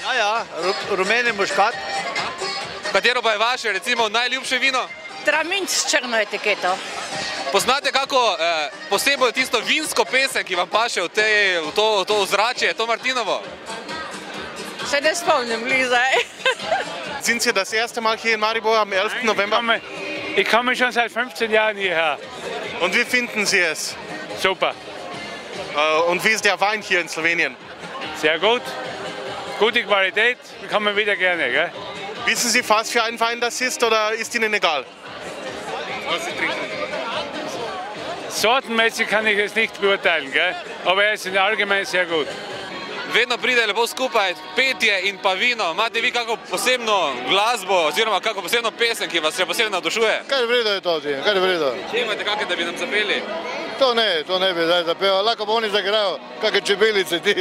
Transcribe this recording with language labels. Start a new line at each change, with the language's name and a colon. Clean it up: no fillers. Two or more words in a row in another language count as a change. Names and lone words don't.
Slovenian: Ja, rumeni muškat. Katero pa je vaše, recimo, najljubše vino? Traminč s črno etiketo. Poznate kako posebej tisto vinsko pesem, ki vam paše v to ozračje, to Martinovo? Se ne spomnim, glizaj.
German: Sind Sie das erste Mal hier in Maribor am 11. November? Ich komme schon seit 15 Jahren hierher. Und wie finden Sie es? Super. Und wie ist der Wein hier in Slowenien? Sehr gut. Gute Qualität, kommen wieder gerne, gell? Wissen Sie, was für ein Wein das ist oder ist Ihnen egal? Was Sie trinken? Sortenmäßig kann ich es nicht beurteilen, gell? Aber er ist allgemein sehr gut.
Slovenian: Vedno pride lepo skupaj petje in pa vino. Imate vi kako posebno glasbo oziroma kako posebno pesem, ki vas še posebno navdušuje? Kaj vredo je to, kaj vredo? Če imate kakšne, da bi nam zapeli? To ne bi zdaj zapel. Lahko pa oni zagrajo, kakšne čebelice ti.